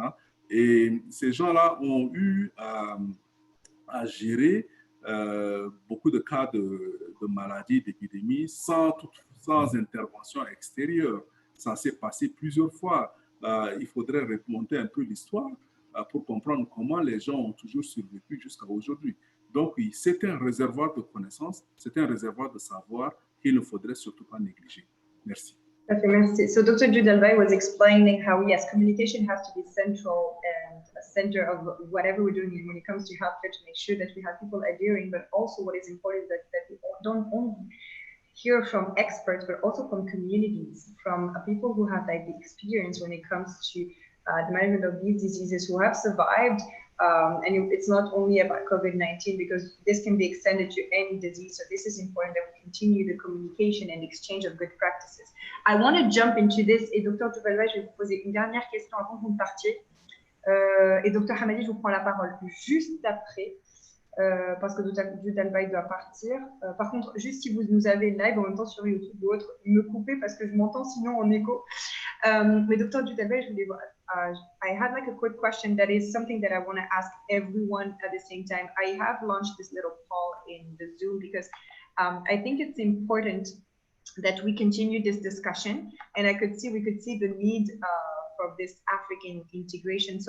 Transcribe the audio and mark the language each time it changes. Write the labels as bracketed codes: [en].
[fr] Hein, et ces gens-là ont eu à gérer beaucoup de cas de maladies, d'épidémies sans intervention extérieure. Ça s'est passé plusieurs fois. Il faudrait remonter un peu l'histoire pour comprendre comment les gens ont toujours survécu jusqu'à aujourd'hui. Donc, c'est un réservoir de connaissances, c'est un réservoir de savoir qu'il ne faudrait surtout pas négliger. Merci. [en] Okay, [fr] merci. [en] So Dr. Judalbay was explaining how, yes, communication has to be central and a center of whatever we're doing when it comes to healthcare to make sure that we have people adhering, but also what is important is that we don't only hear from experts, but also from communities, from people who have like the experience when it comes to the management of these diseases, who have survived. And it's not only about COVID-19, because this can be extended to any disease. So this is important that we continue the communication and exchange of good practices. I want to jump into this. [fr] Et Dr. Toubalwa, je vais vous poser une dernière question avant que vous partiez. Et Dr. Hamadi, je vous prends la parole juste après. Parce que Dudalbaï doit partir. Par contre, juste si vous nous avez live en même temps sur YouTube ou autre, me coupez parce que je m'entends sinon en écho. Mais Dr. Dudalbaï, je voulais voir. [en] I had like a quick question that is something that I want to ask everyone at the same time. I have launched this little poll in the Zoom because I think it's important that we continue this discussion, and we could see the need for this African integration.